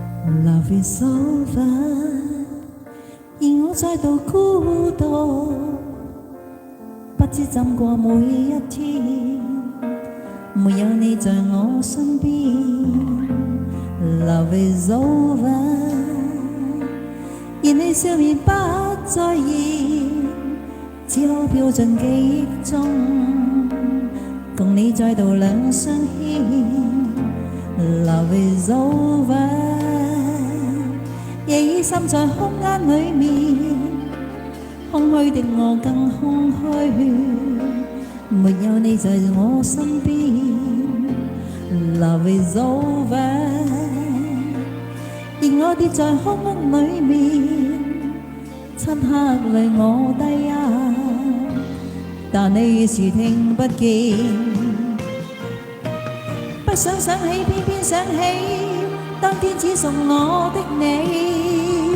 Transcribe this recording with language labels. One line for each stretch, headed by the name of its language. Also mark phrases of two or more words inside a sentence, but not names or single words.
English: Love is over，
Cantonese: 而我再度孤獨，不知怎過每一天，沒有你在我身邊。
English: Love is over，
Cantonese: 而你笑面不再現，只好飄進記憶中，共你再度兩相牽。
English: Love is over，
Cantonese: 夜已滲在空間裏面，空虛的我更空虛，沒有你在我身邊。
English: Love is over，
Cantonese: 而我跌在空屋裏面，漆黑裏我低壓，但你已是聽不見。不想想起，偏偏想起，當天只屬我的你。